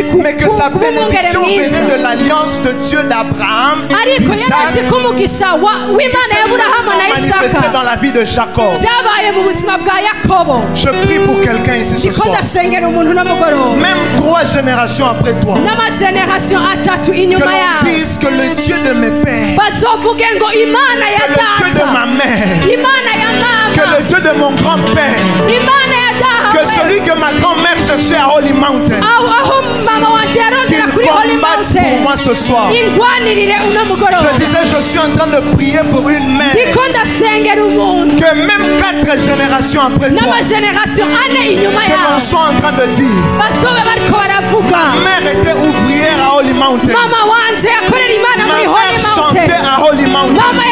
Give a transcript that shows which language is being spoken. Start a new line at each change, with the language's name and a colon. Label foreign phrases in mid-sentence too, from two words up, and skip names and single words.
French: mais que sa
Rundi: kuba umwungere
French: bénédiction
Rundi: mwiza,
French: venait de l'alliance de Dieu d'Abraham,
Rundi: ariko yari azi
French: d'Isaac,
Rundi: ko umugisha w'Imana
French: qui
Rundi: ya Aburahamu na
French: s'est manifesté
Rundi: Isaka
French: dans la vie de Jacob.
Rundi: byabaye mu buzima bwa Yakobo.
French: Je prie pour quelqu'un ici ce
Rundi: ndiko
French: soir.
Rundi: ndasengera umuntu no mugoroba,
French: Même 3 générations après toi,
Rundi: n'amageneration atatu
French: que
Rundi: inyuma
French: l'on
Rundi: yawe
French: dise que le Dieu de mes pères,
Rundi: bazovuge ngo Imana ya
French: que le Dieu de
Rundi: data,
French: ma mère,
Rundi: Imana ya
French: que
Rundi: mama,
French: le Dieu de mon grand-père,
Rundi: Imana ya
French: que
Rundi: dawe,
French: celui que ma grand-mère cherchait à Holy Mountain,
Rundi: aho mama wanje
French: qu'il
Rundi: yarondera kuri Holy
French: combatte pour
Rundi: Mountain,
French: moi ce soir.
Rundi: ingwanirire uno mugoroba.
French: Je disais, je suis en train de prier pour une mère,
Rundi: ndiko ndasengera umuntu
French: que même 4 générations après toi,
Rundi: n'amageneration ane inyuma
French: que l'on
Rundi: yawe
French: soit en train de dire,
Rundi: bazobe bariko baravuga
French: ma mère était ouvrière à Holy Mountain,
Rundi: mama wanje yakorera Imana
French: ma
Rundi: muri Holy
French: mère
Rundi: Mountain,
French: chantait à Holy Mountain,